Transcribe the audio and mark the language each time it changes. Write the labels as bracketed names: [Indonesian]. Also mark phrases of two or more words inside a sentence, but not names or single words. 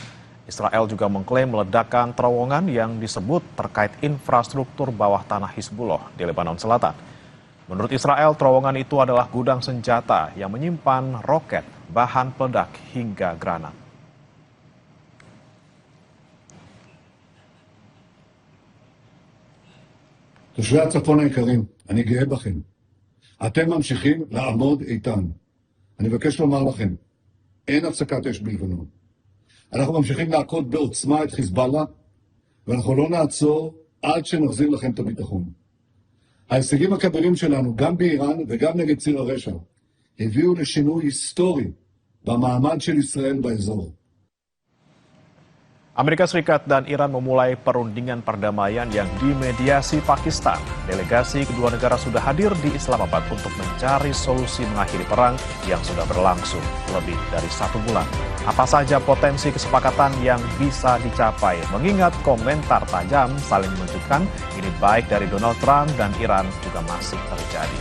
[Indonesian] Israel juga mengklaim meledakan terowongan yang disebut terkait infrastruktur bawah tanah Hizbullah di Lebanon Selatan. Menurut Israel, terowongan itu adalah gudang senjata yang menyimpan roket, bahan peledak hingga granat. [Hebrew] תושבי הצפון היקרים, אני גאה בכם. אתם ממשיכים לעמוד איתן. אני מבקש לומר לכם, אין הפסקת אש בלבנון. אנחנו ממשיכים להכות בעוצמה את חיזבאללה, ואנחנו לא נעצור עד שנחזיר לכם את הביטחון. ההישגים הכבירים שלנו, גם באיראן וגם נגד ציר הרשע, הביאו לשינוי היסטורי במעמד של ישראל באזור. [Indonesian] Amerika Serikat dan Iran memulai perundingan perdamaian yang dimediasi Pakistan. Delegasi kedua negara sudah hadir di Islamabad untuk mencari solusi mengakhiri perang yang sudah berlangsung lebih dari 1 bulan. Apa saja potensi kesepakatan yang bisa dicapai, mengingat komentar tajam saling menunjukkan ini baik dari Donald Trump dan Iran juga masih terjadi.